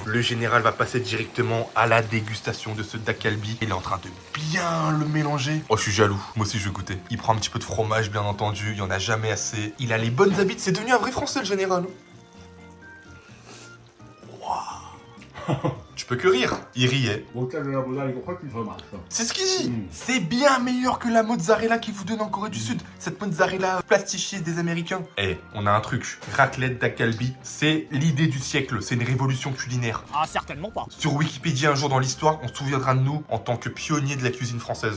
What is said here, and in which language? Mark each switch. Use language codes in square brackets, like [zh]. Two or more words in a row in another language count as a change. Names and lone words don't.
[fr] Le général va passer directement à la dégustation de ce dak galbi. Il est en train de bien le mélanger. Oh, je suis jaloux. Moi aussi, je vais goûter. Il prend un petit peu de fromage, bien entendu. Il y en a jamais assez. Il a les bonnes habitudes. C'est devenu un vrai Français, le général. Tu peux que rire. Il riait. [ko] 모짜렐라보다 이거 훨씬 더 맛있어. [fr] C'est ce qu'il dit. C'est bien meilleur que la mozzarella qu'ils vous donnent en Corée du Sud. Cette mozzarella plastifiée des Américains. Eh, on a un truc. Raclette dak galbi, c'est l'idée du siècle. C'est une révolution culinaire. Ah, certainement pas. Sur Wikipédia, un jour dans l'histoire, on se souviendra de nous en tant que pionniers de la cuisine française.